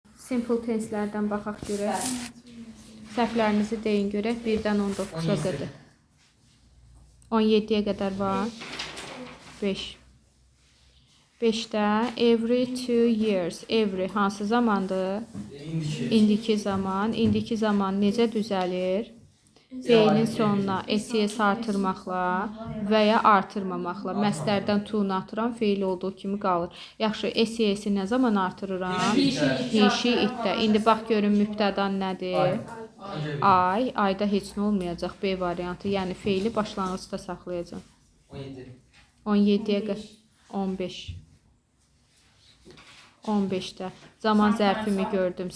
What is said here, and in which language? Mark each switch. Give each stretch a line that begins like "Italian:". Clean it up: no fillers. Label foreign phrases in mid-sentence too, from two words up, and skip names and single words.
Azerbaijani: Simple tenselərdən baxaq görək. Səhvlərinizi deyin görək. 1-dən 19-a qədər. 17-yə qədər var. 5. 5-də
English: every 2 years.
Azerbaijani: Every hansı zamandır? İndiki zaman. İndiki zaman necə düzəlir? Feilin sonuna SES artırmaqla və ya artırmamaqla. Məsdərdən to-nu atıram, feil olduğu kimi qalır. Yaxşı, SES-i nə zaman artırıram?
English: He-she,
Azerbaijani: it-də. İndi bax görün mübtədan nədir? Ay. Ayda heç nə olmayacaq. B variantı. Yəni feili başlanğıcda saxlayacaq. 17-yə qədər. 15. 15-də zaman zərfimi gördüm.